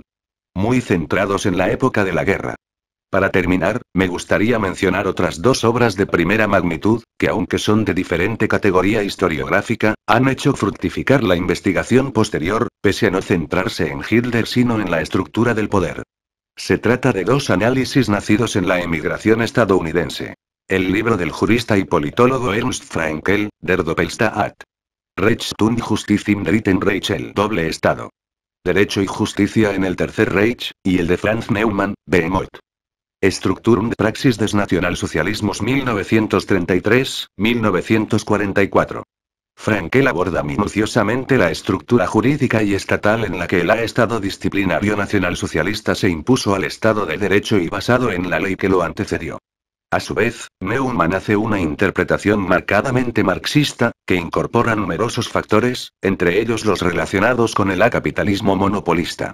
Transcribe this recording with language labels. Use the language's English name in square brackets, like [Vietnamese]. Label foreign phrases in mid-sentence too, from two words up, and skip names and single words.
[Spanish] Muy centrados en la época de la guerra. Para terminar, me gustaría mencionar otras 2 obras de primera magnitud, que aunque son de diferente categoría historiográfica, han hecho fructificar la investigación posterior, pese a no centrarse en Hitler sino en la estructura del poder. Se trata de 2 análisis nacidos en la emigración estadounidense. El libro del jurista y politólogo Ernst Fraenkel, Der Doppelstaat. Rechtstum Justiz im Dritten Reich, el doble Estado. Derecho y justicia en el Tercer Reich, y el de Franz Neumann, Behemoth. Struktur und Praxis des Nationalsozialismus 1933-1944. Fraenkel aborda minuciosamente la estructura jurídica y estatal en la que el Estado disciplinario nacionalsocialista se impuso al Estado de Derecho y basado en la ley que lo antecedió. A su vez, Neumann hace una interpretación marcadamente marxista, que incorpora numerosos factores, entre ellos los relacionados con el capitalismo monopolista.